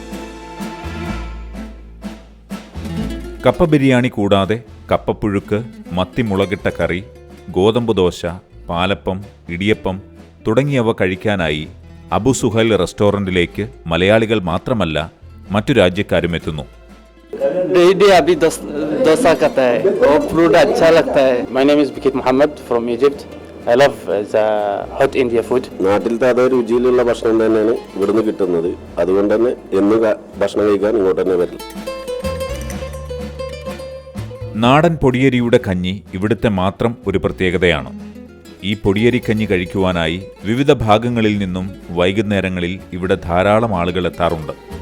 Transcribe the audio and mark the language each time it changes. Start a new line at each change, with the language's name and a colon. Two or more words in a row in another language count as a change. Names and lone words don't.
Malayalam: കപ്പ ബിരിയാണി കൂടാതെ കപ്പപ്പുഴുക്ക്, മത്തിമുളകിട്ട കറി, ഗോതമ്പ് ദോശ, പാലപ്പം, ഇടിയപ്പം തുടങ്ങിയവ കഴിക്കാനായി അബു സുഹൈൽ റെസ്റ്റോറൻറ്റിലേക്ക് മലയാളികൾ മാത്രമല്ല മറ്റു രാജ്യക്കാരും എത്തുന്നു.
Hindi: अभी डोसा खाता है और फ्रूट अच्छा लगता है.
English: My name is Bikit Muhammad from Egypt. I love the hot India food.
Malayalam: നാട്ടിലത്തെ അതേ രുചിയിലുള്ള ഭക്ഷണം തന്നെയാണ് ഇവിടുന്ന് കിട്ടുന്നത്. അതുകൊണ്ട് തന്നെ എന്നും ഭക്ഷണം കഴിക്കാൻ ഇങ്ങോട്ട് തന്നെ വരില്ല. നാടൻ പൊടിയരിയുടെ കഞ്ഞി ഇവിടുത്തെ മാത്രം ഒരു പ്രത്യേകതയാണ്. ഈ പൊടിയരി കഞ്ഞി കഴിക്കുവാനായി വിവിധ ഭാഗങ്ങളിൽ നിന്നും വൈകുന്നേരങ്ങളിൽ ഇവിടെ ധാരാളം ആളുകൾ എത്താറുണ്ട്.